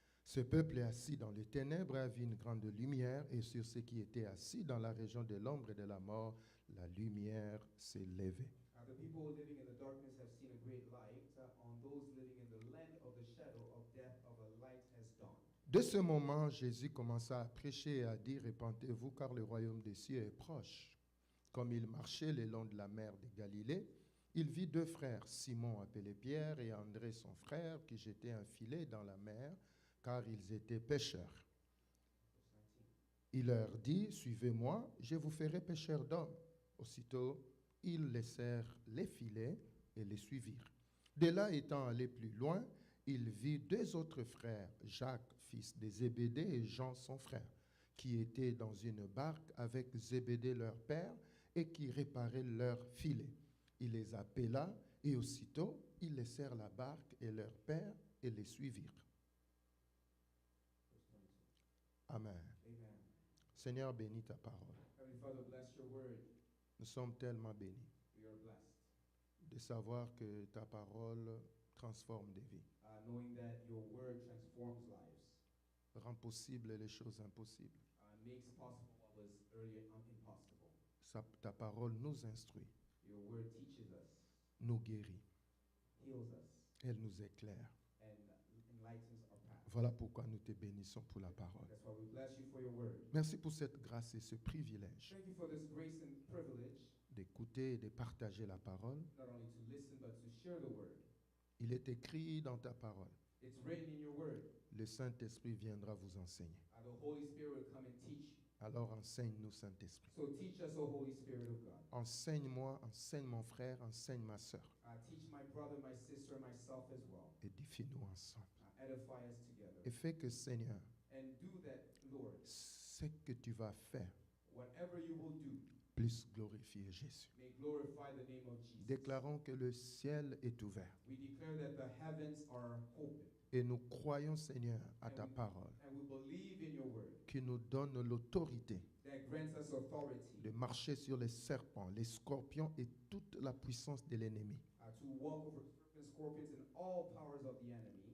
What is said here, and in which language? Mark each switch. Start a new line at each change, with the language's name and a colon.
French: Ce peuple est assis dans les ténèbres a vu une grande lumière, et sur ceux qui étaient assis dans la région de l'ombre et de la mort, la lumière s'est levée.
English: The people living in the darkness have seen a great light. On those living in the land of the shadow of death, of a light has dawned.
French: De ce moment, Jésus commença à prêcher et à dire: répentez-vous, car le royaume des cieux est proche. Comme il marchait le long de la mer de Galilée, il vit deux frères, Simon appelé Pierre et André son frère, qui jetaient un filet dans la mer, car ils étaient pêcheurs. Il leur dit: suivez-moi, je vous ferai pêcheurs d'hommes. Aussitôt, ils laissèrent les filets et les suivirent. De là, étant allés plus loin, il vit deux autres frères, Jacques, fils de Zébédée, et Jean, son frère, qui étaient dans une barque avec Zébédée, leur père, et qui réparaient leurs filets. Il les appela, et aussitôt, ils laissèrent la barque et leur père et les suivirent. Amen. Amen. Seigneur, bénis ta parole.
English: Heavenly Father, bless your word.
French: Nous sommes tellement bénis
English: We are blessed.
French: de savoir que ta parole transforme des vies,
English: Knowing that your word transforms lives,
French: rend possible les choses impossibles.
English: makes possible what was earlier impossible.
French: Ta parole nous instruit,
English: Your word teaches us,
French: nous guérit,
English: heals us,
French: elle nous éclaire.
English: and enlightens our path.
French: Voilà pourquoi nous te bénissons pour la parole.
English: That's why we bless you for your word.
French: Merci pour cette grâce et ce privilège
English: Thank you for this grace and privilege,
French: d'écouter et de partager la parole.
English: not only to listen but to share the word.
French: Il est écrit dans ta parole:
English: It's written in your word.
French: le Saint-Esprit viendra vous enseigner.
English: The Holy Spirit will come and teach you.
French: Alors enseigne-nous, Saint-Esprit.
English: So teach us, O Holy Spirit of God.
French: Enseigne-moi, enseigne mon frère, enseigne ma sœur.
English: Teach my brother, my sister, and myself as well.
French: Édifie-nous ensemble.
English: Edify us together.
French: Et fais que, Seigneur,
English: And do that, Lord.
French: ce que tu vas faire
English: Whatever you will do,
French: puisse glorifier Jésus.
English: may glorify the name of Jesus.
French: Déclarons que le ciel est ouvert.
English: We declare that the heavens are open.
French: Et nous croyons, Seigneur, à ta parole,
English: And we believe in your word
French: qui nous donne l'autorité
English: that grants us authority
French: de marcher sur les serpents, les scorpions et toute la puissance de l'ennemi.
English: to walk over serpents, scorpions, and all powers of the enemy,